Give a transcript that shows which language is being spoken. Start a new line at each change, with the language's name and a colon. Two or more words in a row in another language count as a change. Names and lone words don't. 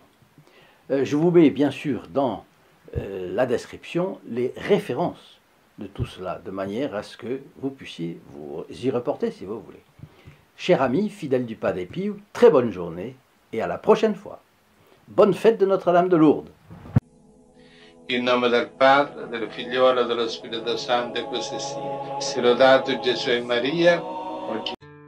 French: Je vous mets bien sûr dans la description les références de tout cela, de manière à ce que vous puissiez vous y reporter si vous voulez. Chers amis, fidèles du Padre Pio, très bonne journée et à la prochaine fois. Bonne fête de Notre-Dame de Lourdes.
Italian: In nome del Padre, del Figliolo e dello Spirito Santo, e così sia. Sia lodato Gesù e Maria.